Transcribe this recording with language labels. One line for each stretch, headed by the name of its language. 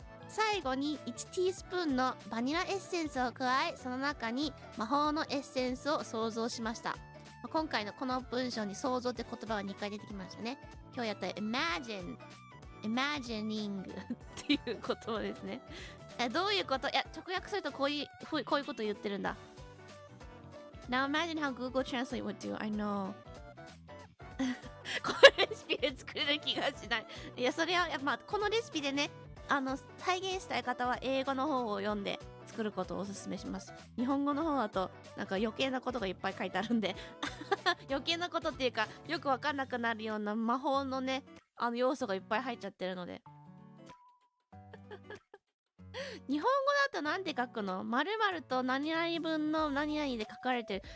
Japanese: 最後に1ティースプーンのバニラエッセンスを加え、その中に魔法のエッセンスを想像しました。今回のこの文章に想像って言葉が2回出てきましたね。今日やった imagining っていう言葉ですね。どういうこと？いや、直訳するとこういうこと言ってるんだ。
English: Now imagine how Google Translate would do. I know.
Japanese: このレシピで作れる気がしない。いや、それはこのレシピでね、再現したい方は英語の方を読んで作ることをおすすめします。日本語の方だとなんか余計なことがいっぱい書いてあるんで余計なことっていうか、よくわかんなくなるような魔法のね、要素がいっぱい入っちゃってるので日本語だとなんて書くの？〇〇と何々分の何々で書かれてる。